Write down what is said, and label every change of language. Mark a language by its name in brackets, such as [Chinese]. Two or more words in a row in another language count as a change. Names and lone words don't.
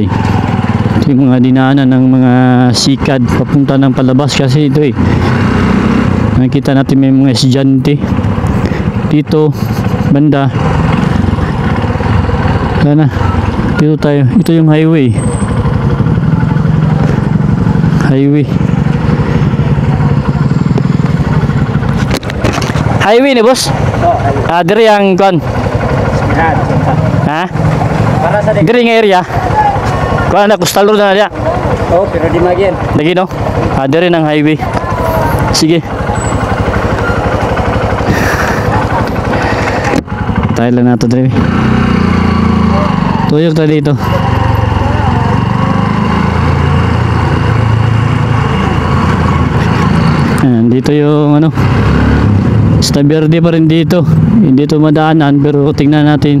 [Filipino] Ito yung mga dinaanan ng mga sikad papunta ng palabas kasi ito eh. Nakita natin may mga estudyante dito banda. Sana dito tayo. Ito yung highway. [Cebuano] Highway ni boss. Diri yang kon. Ha? Para sa Diri nga area. Kuan na coastal road na dia. Oh, pero di magyan. Lagi no. Diri ng highway. Sige. Tayo lang nato diri. [Filipino] Tuyok tayo dito. Dito yung ano, Isla Verde pa rin dito. Hindi ito madaanan pero tingnan natin.